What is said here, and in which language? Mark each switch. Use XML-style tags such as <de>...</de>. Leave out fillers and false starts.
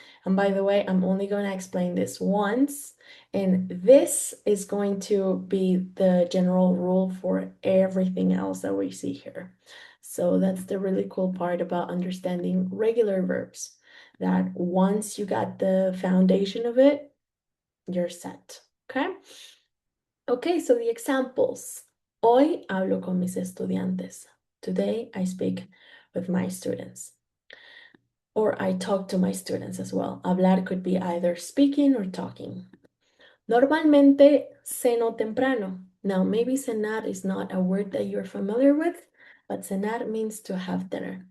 <en>And by the way, I'm only going to explain this once, and this is going to be the general rule for everything else that we see here. So that's the really cool part about understanding regular verbs, that once you got the foundation of it, you're set, okay? Okay, so the examples.</en> <es>Hoy hablo con mis estudiantes.</es> <en>Today I speak with my students. Or I talk to my students as well. Hablar could be either speaking or talking.</en> <es>Normalmente ceno temprano.</es> <en>Now, maybe cenar is not a word that you're familiar with, but cenar means to have dinner.</en>